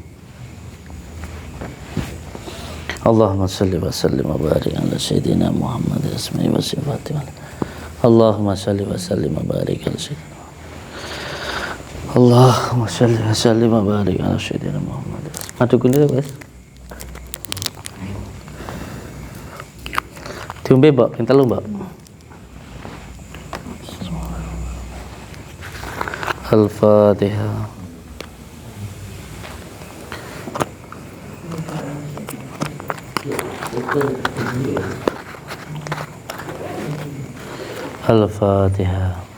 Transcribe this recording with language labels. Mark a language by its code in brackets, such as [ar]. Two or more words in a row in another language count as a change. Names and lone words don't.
[ar] اللهم صل وسلم وبارك على سيدنا محمد أسمائي وصفاتي. اللهم صل وسلم وبارك على سيدنا اللهم صل وسلم وبارك على سيدنا محمد. [jv] Madu kundi wes. Diombe, Mbak, ping 3, Mbak. Al-Fatihah. Al-Fatihah.